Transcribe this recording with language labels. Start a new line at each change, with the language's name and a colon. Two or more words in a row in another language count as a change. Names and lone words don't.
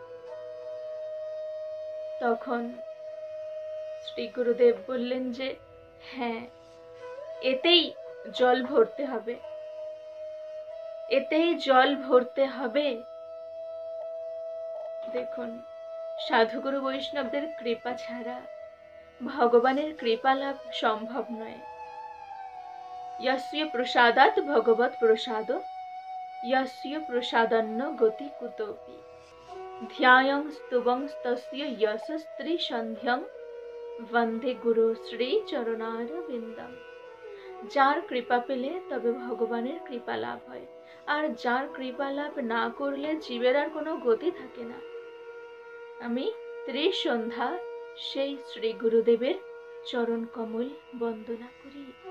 Bangla: তখন শ্রী গুরুদেব বললেন যে, হ্যাঁ, এতেই জল ভরতে হবে, এতেই জল ভরতে হবে। দেখুন, সাধুগুরু বৈষ্ণবদের কৃপা ছাড়া ভগবানের কৃপা লাভ সম্ভব নয়।
Sanskrit: यस्य प्रसादात् भगवत् प्रसाद, यस्य प्रसादन्न गति कुतोपि, ध्यायं स्तुवं तस्य यशस्त्री सन्ध्यं वन्दे गुरु श्री চরণারবিন্দম।
Bangla: যার কৃপা পেলে তবে ভগবানের কৃপা লাভ হয়, আর যার কৃপা লাভ না করলে জীবের আর কোনো গতি থাকে না। আমি ত্রিসন্ধ্যা সেই শ্রী গুরুদেবের চরণ কমল বন্দনা করি।